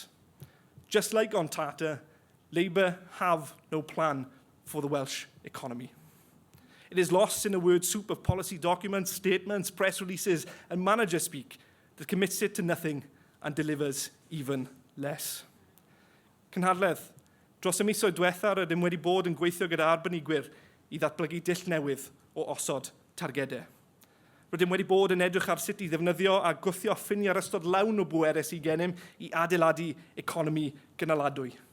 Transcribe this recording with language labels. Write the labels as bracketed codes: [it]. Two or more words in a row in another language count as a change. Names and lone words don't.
[en] Just like on Tata, Labour have no plan for the Welsh economy. It is lost in a word soup of policy documents, statements, press releases, and manager speak that commits it to nothing and delivers even less. [cy] Cynhadledd, dros y misoedd diwethaf rydym wedi bod yn gweithio gyda arbenigwyr i ddatblygu dull newydd o osod targedau. Rydym wedi bod yn edrych ar sut i ddefnyddio a gwthio ffiniau'r ystod lawn o bwerus i gennym i adeiladu economi gynaladwy.